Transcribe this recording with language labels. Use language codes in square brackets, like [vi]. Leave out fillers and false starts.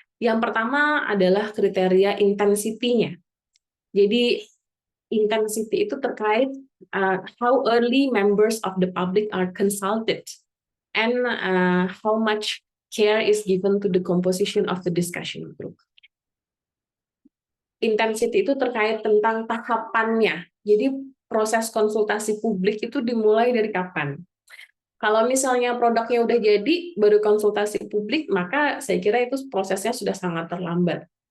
[id] Yang pertama adalah kriteria intensitinya. Jadi intensity itu terkait [en] how early members of the public are consulted and how much care is given to the composition of the discussion group. [id] Intensity itu terkait tentang tahapannya. Jadi proses konsultasi publik itu dimulai dari kapan? Kalau misalnya produknya udah jadi, baru konsultasi publik, maka saya kira itu prosesnya sudah sangat terlambat.